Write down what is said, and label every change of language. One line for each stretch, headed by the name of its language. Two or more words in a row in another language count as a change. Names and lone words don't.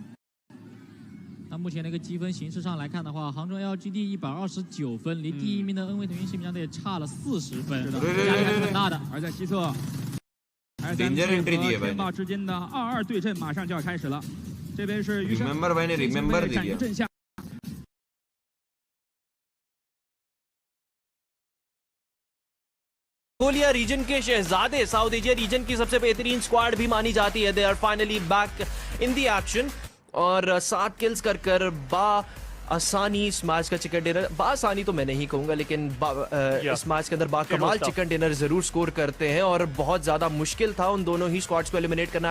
Chinese: 那目前那个积分形势上来看的话，杭州 LGD 129分，离第1名的恩威腾讯新民战队差了40分，压力还是很大的。而在西侧，SM和天霸之间的2-2对阵马上就要开始了。这边是余生，站于阵下。
Hindi: मंगोलिया रीजन के शहजादे साउथ एशिया रीजन की सबसे बेहतरीन स्क्वाड भी मानी जाती है।
English: they are finally back in the action
Hindi: और 7 किल्स कर आसानी इस मैच का
English: chicken dinner,
Hindi: आसानी तो मैं नहीं कहूंगा, लेकिन इस मैच के अंदर कमाल
English: chicken dinner
Hindi: जरूर स्कोर करते हैं और बहुत ज़्यादा मुश्किल था उन दोनों ही स्क्वाड्स को एलिमिनेट करना।